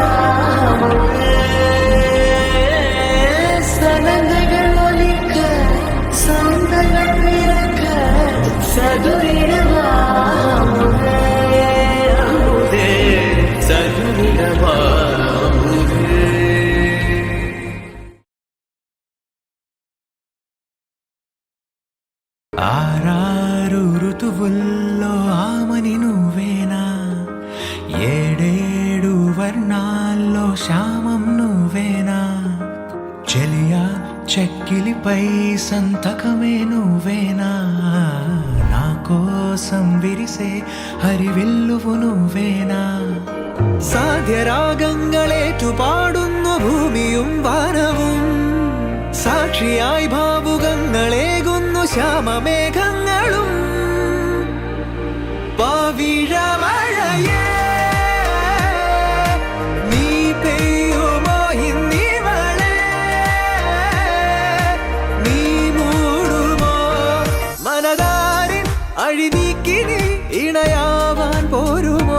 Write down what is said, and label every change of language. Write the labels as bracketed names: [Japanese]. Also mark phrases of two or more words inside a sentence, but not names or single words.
[Tamil] சலங்கைகள் ஒலிக்க சந்தங்கள் பிறக்க சதுரிடவாமுதே சதுரிடவாமுதே. [Telugu] ఆరారు ఋతువుల్లో ఆమని నువ్వేనా, ఏడేడు వర్ణాల్లో శ్యామం నువ్వేనా, చెలియా చెక్కిలిపై సంతకమే నువ్వేనా, నా కోసం విరిసే ഹരിവില്ലുവു నువ్వేനാ. [Malayalam] സാധ്യരാഗങ്ങളേറ്റു പാടുന്നു ഭൂമിയും വാനവും, സാക്ഷിയായി ഭാവുകങ്ങളേകുന്നു ശ്യാമമേഘങ്ങളും. പവിഴമഴയേ നീ പെയ്യുമോ ഇന്നിവളെ, നീ മൂടുമോ മനതാരിൻ അഴിനീക്കി നീ ഇണയാവാൻ പോരുമോ.